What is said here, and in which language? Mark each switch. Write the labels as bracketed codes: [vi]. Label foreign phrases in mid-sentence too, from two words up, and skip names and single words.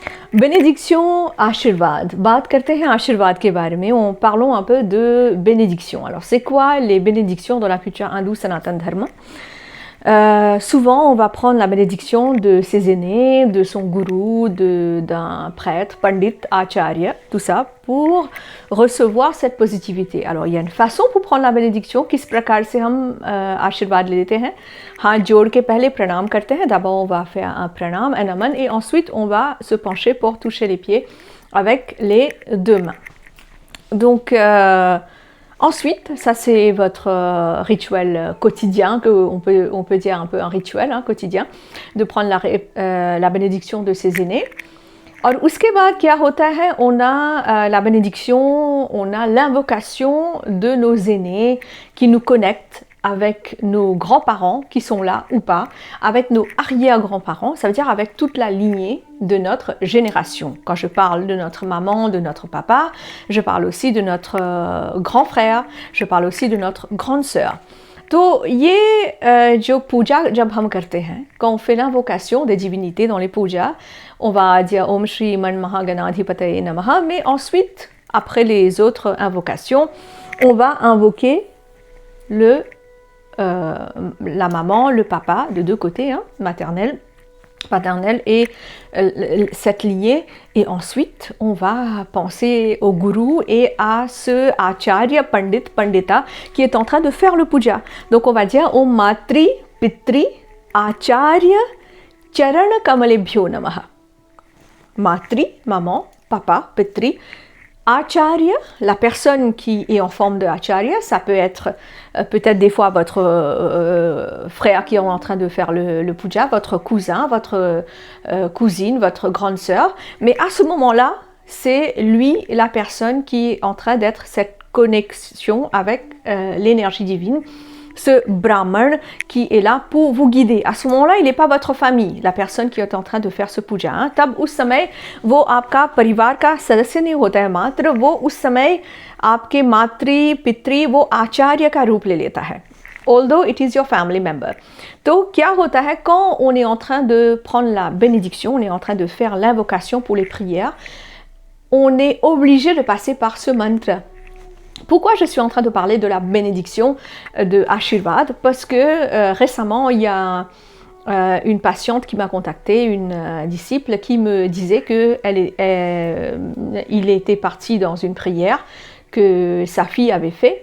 [fr] Bénédiction, [hi] आशीर्वाद. बात करते हैं आशीर्वाद के बारे में. [fr] Parlons un peu de bénédiction. Alors, c'est quoi les bénédictions dans la culture hindoue Sanatana Dharma? Souvent, on va prendre la bénédiction de ses aînés, de son gourou, d'un prêtre, pandit, acharya, tout ça, pour recevoir cette positivité. Alors, il y a une façon pour prendre la bénédiction, [hi] किस प्रकार से हम आशीर्वाद लेते हैं. हाथ जोड़ के पहले प्रणाम करते हैं. [fr] D'abord, on va faire un pranam, un naman, et ensuite, on va se pencher pour toucher les pieds avec les deux mains. Donc, ensuite, ça c'est votre rituel quotidien, on peut dire un peu un rituel quotidien, de prendre la bénédiction de ses aînés. [hi] और उसके बाद क्या होता है, [fr] on a la bénédiction, on a l'invocation de nos aînés qui nous connectent avec nos grands-parents qui sont là ou pas, avec nos arrière-grands-parents, ça veut dire avec toute la lignée de notre génération. Quand je parle de notre maman, de notre papa, je parle aussi de notre grand frère, je parle aussi de notre grande sœur. [hi] तो ये जो पूजा जब हम करते हैं, [fr] quand on fait l'invocation des divinités dans les pujas, on va dire [sa] ॐ श्री मन् महागणाधिपतये नमः, [fr] mais ensuite, après les autres invocations, on va invoquer la maman, le papa, de deux côtés, maternelle, paternelle, et cette lignée. Et ensuite, on va penser au gourou et à ce acharya pandit, pandita, qui est en train de faire le puja. Donc, on va dire [sa] ॐ मातृ, पितृ, आचार्य, चरण कमलेभ्यो नमः. [fr] Matri, maman, papa, Pitri. Acharya, la personne qui est en forme de Acharya, ça peut être peut-être des fois votre frère qui est en train de faire le puja, votre cousin, votre cousine, votre grande sœur. Mais à ce moment-là, c'est lui, la personne qui est en train d'être cette connexion avec l'énergie divine. Ce brahman qui est là pour vous guider. À ce moment-là, il n'est pas votre famille, la personne qui est en train de faire ce puja. [hi] तब उस समय वो आपका परिवार का सदस्य नहीं होता है मात्र, वो उस समय आपके मातृ पितृ वो आचार्य का रूप ले लेता है. [en] Although it is your family member. [hi] तो क्या होता है [fr] quand on est en train de prendre la bénédiction, on est en train de faire l'invocation pour les prières, on est obligé de passer par ce mantra. Pourquoi je suis en train de parler de la bénédiction de Ashirvad? Parce que récemment, il y a une patiente qui m'a contactée, une disciple, qui me disait qu'il était parti dans une prière que sa fille avait fait.